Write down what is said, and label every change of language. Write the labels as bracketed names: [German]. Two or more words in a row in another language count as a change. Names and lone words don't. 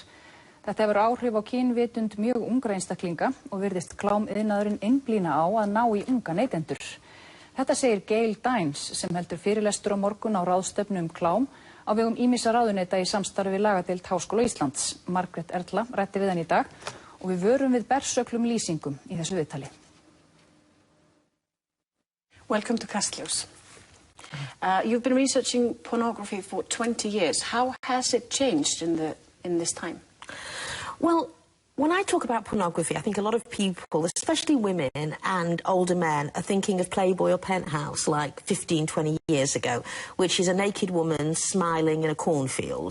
[Icelandic] Þetta hefur áhrif á kynvitund mjög ungra einstaklinga og virðist klámiðnaðurinn einblína á að ná í unga neytendur. Þetta segir Gail Dines sem heldur fyrirlestur á morgun á ráðstefnu klám á vegum ýmissa ráðuneyta í samstarfi við lagadeild Háskóla Íslands. Margrét Erla ræddi við hann í dag og við vörum við bersöklum lýsingum í þessu viðtali. [English] Welcome to Kastljósi. You've been researching pornography for 20 years. How has it changed in this time? Well, when I talk about pornography, I think a lot of people, especially women and older men, are thinking of Playboy or Penthouse like 15, 20 years ago, which is a naked woman smiling in a cornfield.